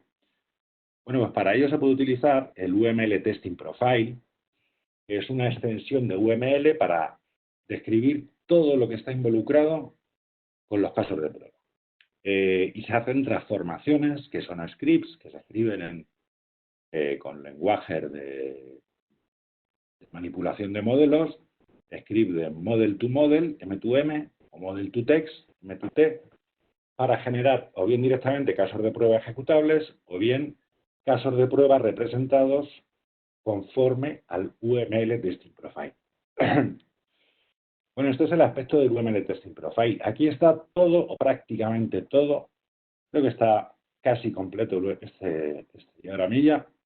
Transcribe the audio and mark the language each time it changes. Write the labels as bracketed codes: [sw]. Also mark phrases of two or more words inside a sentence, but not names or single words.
[es] Bueno, pues para ello se puede utilizar el UML Testing Profile, que es una extensión de UML para describir todo lo que está involucrado con los casos de prueba. Y se hacen transformaciones, que son scripts, que se escriben con lenguajes de manipulación de modelos, script de [en] model to model, [es] M2M, o [en] model to text, [es] M2T, para generar o bien directamente casos de prueba ejecutables o bien casos de prueba representados conforme al UML Testing Profile. Bueno, este es el aspecto del UML Testing Profile. Aquí está todo, o prácticamente todo, creo que está casi completo este diagramilla.